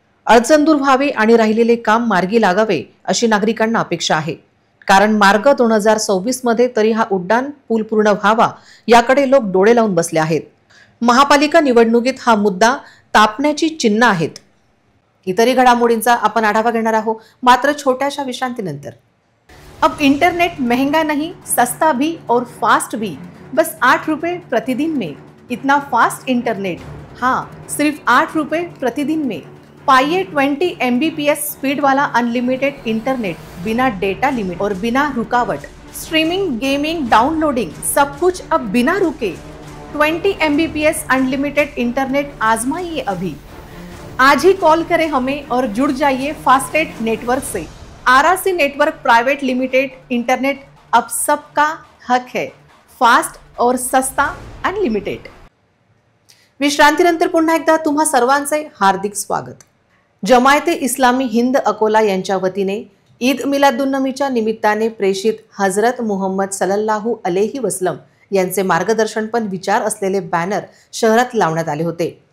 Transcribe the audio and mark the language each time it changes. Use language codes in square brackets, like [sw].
[mr] अडचण दूर व्हावी आणि राहिलेले काम मार्गी लागावे अशी नागरिकांना अपेक्षा आहे, कारण मार्ग 2026 मध्ये तरी हा उड्डाण पूल पूर्ण व्हावा याकडे लोक डोळे लावून बसले आहेत। महापालिका निवडणुकीत हा मुद्दा तापण्याची चिन्ह आहेत। इतरही घडामोडींचा आपण आढावा घेणार आहोत, मात्र छोट्याशा विश्रांतीनंतर। [hi] अब इंटरनेट महंगा नहीं, सस्ता भी और फास्ट भी, बस 8 रुपए प्रतिदिन में। इतना फास्ट इंटरनेट, हाँ, सिर्फ 8 रुपए प्रतिदिन में। पाइए 20 MBPS स्पीड वाला अनलिमिटेड इंटरनेट, बिना डेटा लिमिट और बिना रुकावट। स्ट्रीमिंग, गेमिंग, डाउनलोडिंग, सब कुछ अब बिना रुके। 20 MBPS अनलिमिटेड इंटरनेट आजमाइए अभी। आज ही कॉल करें हमें और जुड़ जाइए फास्टेस्ट नेटवर्क से। RRC network private limited internet अब सबका हक है, फास्ट और सस्ता अनलिमिटेड। [mr] विश्रांतीनंतर पुन्हा एकदा तुम्हा सर्वांचे हार्दिक स्वागत। जमायते इस्लामी हिंद अकोला यांच्या वतीने ईद मिलादुन्नबीच्या निमित्ताने प्रेषित हजरत मुहम्मद सल्लल्लाहु अलैहि वसल्लम यांचे मार्गदर्शनपर विचार असलेले बॅनर शहरात लावण्यात आले होते।